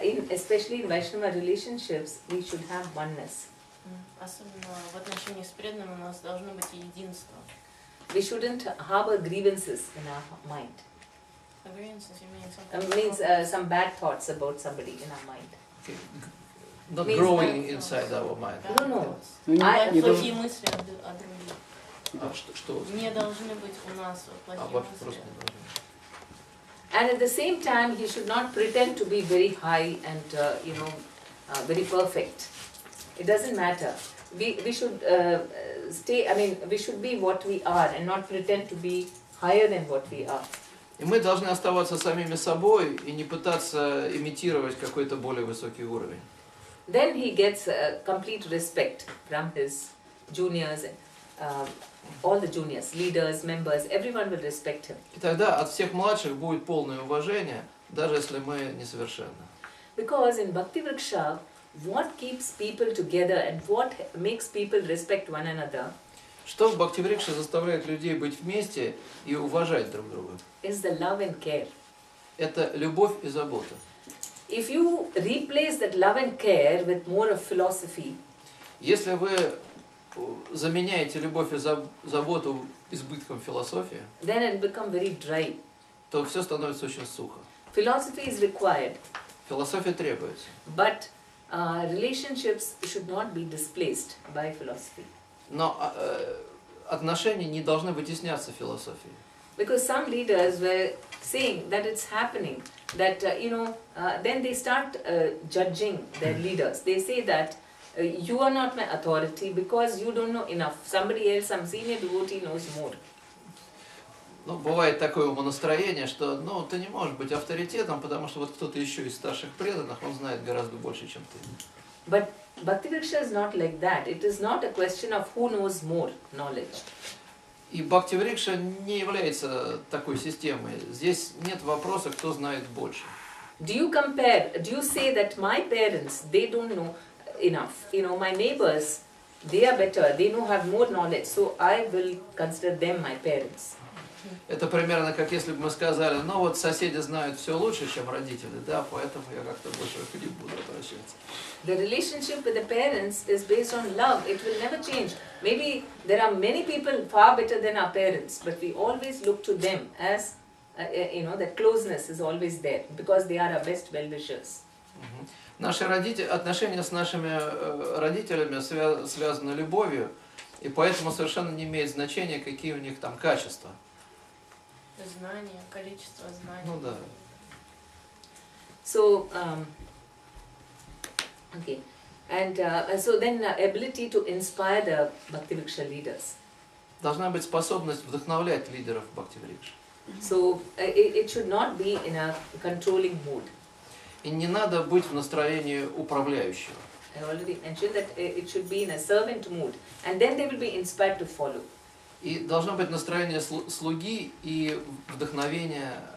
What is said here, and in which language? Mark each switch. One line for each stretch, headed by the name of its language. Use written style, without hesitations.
English: Especially in Vaishnava relationships, we should have oneness.
Russian: Особенно в отношении с преданным у нас должно быть единство.
English: We shouldn't harbor grievances in our mind. Grievances, you mean Means some bad thoughts about somebody in our mind. Okay. Not Means growing that- inside our mind. No.
Russian: Плохие мысли о других. Что? Не должны быть у нас плохие Вот мысли. просто не должны.
English: And at the same time, he should not pretend to be very high and very perfect. It doesn't matter. we should stay, I mean, we should be what we are and not pretend to be higher than what we are.
Russian: И мы должны оставаться самими собой и не пытаться имитировать какой-то более высокий уровень.
English: Then he gets complete respect from his juniors, all the juniors, leaders, members, everyone will respect him.
Russian: И тогда от всех младших будет полное уважение, даже если мы несовершенны.
English: Because in Bhakti Vriksha, what keeps people together and what makes people respect one another
Russian: Что в Бхакти-врикше заставляет людей быть вместе и уважать друг друга?
English: is the love and care.
Russian: Это любовь и забота.
English: If you replace that love and care with more of philosophy,
Russian: Если вы заменяете любовь и заботу избытком философии,
English: then it become very dry.
Russian: то все становится очень сухо.
English: Philosophy is required,
Russian: Философия требуется.
English: but relationships should not be displaced by philosophy.
Russian: Но отношения не должны вытесняться философией.
English: Because some leaders were saying that it's happening, that then they start judging their leaders. They say that you are not my authority because you don't know enough. Somebody else, some senior devotee knows more.
Russian: Ну, бывает такое умонастроение, что ты не можешь быть авторитетом, потому что вот кто-то еще из старших преданных, он знает гораздо больше, чем ты.
English: But Bhakti Vriksha is not like that. It is not a question of who knows more knowledge.
Russian: И Бхакти-врикша не является такой системой. Здесь нет вопроса, кто знает больше.
English: Do you say that my parents, they don't know enough? My neighbors, they are better, they have more knowledge, so I will consider them my parents.
Russian: Это примерно как если бы мы сказали, вот соседи знают все лучше, чем родители, да, поэтому я как-то больше к ним буду обращаться.
English: The relationship with the parents is based on love. It will never change. Maybe there are many people far better than our parents, but we always look to them as, that closeness is always there because they are our best well-wishers.
Russian: Наши отношения с нашими родителями связаны любовью, и поэтому совершенно не имеет значения, какие у них там качества. Знания, количество знаний. Ну да.
English: So, okay. And so then ability to inspire the Bhakti Vriksha leaders.
Russian: Должна быть способность вдохновлять лидеров Бхакти-врикши.
English: So it should not be in a controlling mood.
Russian: И не надо быть в настроении управляющего.
English: I already mentioned that it should be in a servant mood, and then they will be inspired to follow.
Russian: И должно быть настроение слуги и вдохновение.